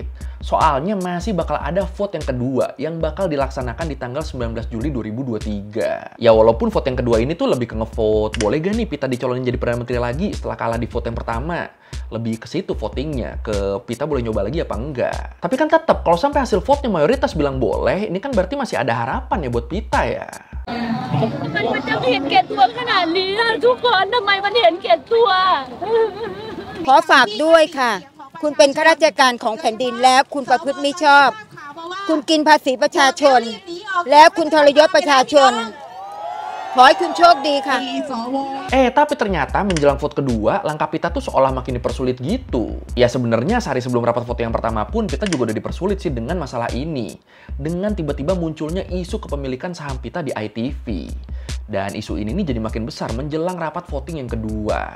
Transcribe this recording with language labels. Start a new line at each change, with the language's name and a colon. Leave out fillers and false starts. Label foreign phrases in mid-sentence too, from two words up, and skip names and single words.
Indonesian: Soalnya masih bakal ada vote yang kedua yang bakal dilaksanakan di tanggal 19 Juli 2023. Ya walaupun vote yang kedua ini tuh lebih ke ngevote, boleh gak nih Pita dicalonin jadi Perdana Menteri lagi setelah kalah di vote yang pertama? Lebih ke situ votingnya, ke Pita boleh nyoba lagi apa enggak. Tapi kan tetap kalau sampai hasil vote-nya mayoritas bilang boleh, ini kan berarti masih ada harapan ya buat Pita ya.
Thai: มันจะเห็นแก่ตัวขนาดนี้ล่ะทุกคนทำไมมันเห็นแก่ตัว ขอฝากด้วยค่ะ คุณเป็นข้าราชการของแผ่นดินแล้วคุณประพฤติมิชอบ คุณกินภาษีประชาชน แล้วคุณทรยศประชาชน ผขอให้คุณโชคดีค่ะ
Indonesian: Tapi ternyata menjelang vote kedua, langkah Pita tuh seolah makin dipersulit gitu. Ya sebenarnya sehari sebelum rapat vote yang pertama pun Pita juga udah dipersulit sih dengan masalah ini. Dengan tiba-tiba munculnya isu kepemilikan saham Pita di ITV. Dan isu ini nih jadi makin besar menjelang rapat voting yang kedua.